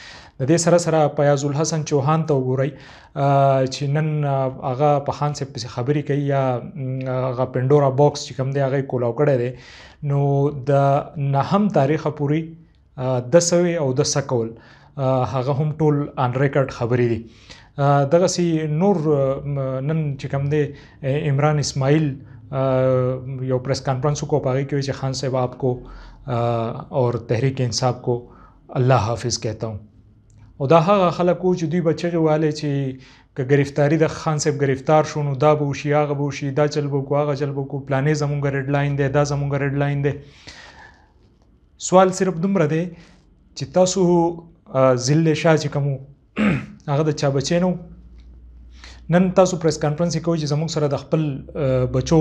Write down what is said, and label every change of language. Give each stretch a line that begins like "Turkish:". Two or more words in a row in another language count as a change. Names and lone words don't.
Pashto: د دې سره سره فیاض الحسن چوهان ته وګورئ چې نن هغه په خان صاحب پسې خبرې کوي یا هغه
English: Pandora box
Pashto: چې کوم دی هغه یې کولاو کړی دی، نو د 9 تاریخه پورې د سوي او د سکول هغه هم ټول
English: on record
Pashto: خبرې دي. دغسې نور نن چې کوم دی عمران اسماعیل یو
English: press conference
Pashto: وکړو په هغې کې چې
Urdu: خان صاحب آپ کو اور تحریک انصاف کو الله حافظ کہتا ہوں.
Pashto: او دا هغه خلک وو چې دوی به چغې وهلې چې که ګرفتاري د خان صاحب ګرفتار شو نو دا به وشي هغه به وشي، دا چل به وکړو هغه چل به وکړو، پلانې زمونږ
English: red line
Pashto: دی، دا زمونږ
English: red line
Pashto: دی. سوال صرف دومره دی چې تاسو ضلع شاه چې کوم هغه د چا بچی نه نن تاسو
English: press conference
Pashto: یې کوئ چې زموږ سره د خپل بچو